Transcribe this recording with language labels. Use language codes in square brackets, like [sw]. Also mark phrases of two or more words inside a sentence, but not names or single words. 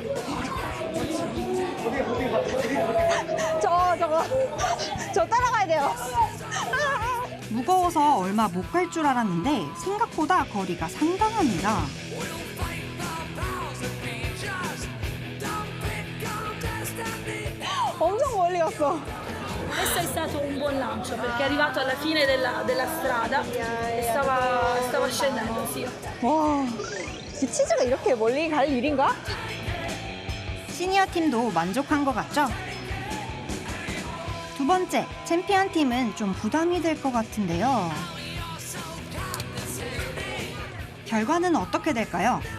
[ko] 저 따라가야 돼요. 무거워서 얼마 못 갈 줄 알았는데 생각보다 거리가 상당합니다. 엄청 멀리 갔어. [it] Questo è stato un buon lancio perché è arrivato alla fine della strada e stava scendendo, sì. [ko] 와, 이 치즈가 이렇게 멀리 갈 일인가? 시니어 팀도 만족한 것 같죠? 두 번째, 챔피언 팀은 좀 부담이 될 것 같은데요. 결과는 어떻게 될까요?